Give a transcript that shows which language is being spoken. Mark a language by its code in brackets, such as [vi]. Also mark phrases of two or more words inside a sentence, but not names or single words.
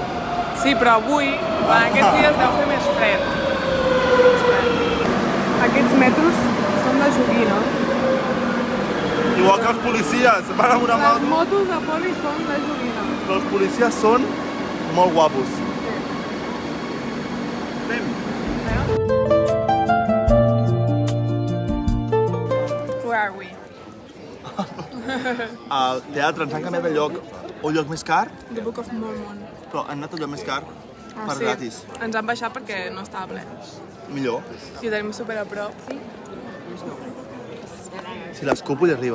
[ca] Sí, però avui, en aquests dies deu fer més fred. Aquests metros són de joguina. Igual que els policies, van amb una Les moto. motos de poli són de joguina. Però els policies són molt guapos. Anem. [en] Where are we? [ca] Al teatre ens han canviat de lloc, un lloc més car, The Book of Mormon. però han anat al lloc més car per sí. gratis. Ens han baixat perquè no estava ple. Millor. I ho tenim super a prop. Si l'escupo hi arriba.